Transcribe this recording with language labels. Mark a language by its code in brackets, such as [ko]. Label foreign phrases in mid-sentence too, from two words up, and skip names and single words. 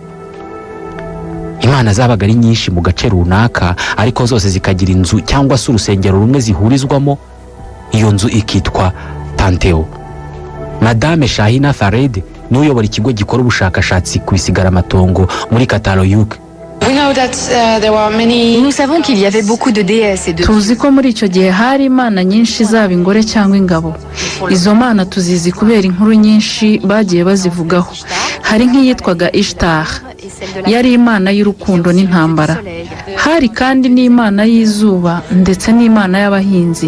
[rw] Imana zabaga ari nyinshi mu gace runaka, ariko zose zikagira inzu cyangwa se urusengero rumwe zihurizwamo. Iyo nzu ikitwa Panteo. Madame Shahina Farid niwe uyobora ikigo gikora ubushakashatsi ku bisigaramatongo muri Catalogne. [fr] Nous savons qu'il y avait beaucoup de déesses et de... [rw] Tuzi ko muri icyo gihe hari imana nyinshi zaba ingore cyangwa ingabo. Izo mana tuzizi kubera inkuru nyinshi bagiye bazivugaho. Hari nk'iyitwaga Ishtar, yari imana y'urukundo n'intambara. Hari kandi n'imana y'izuba ndetse n'imana y'abahinzi.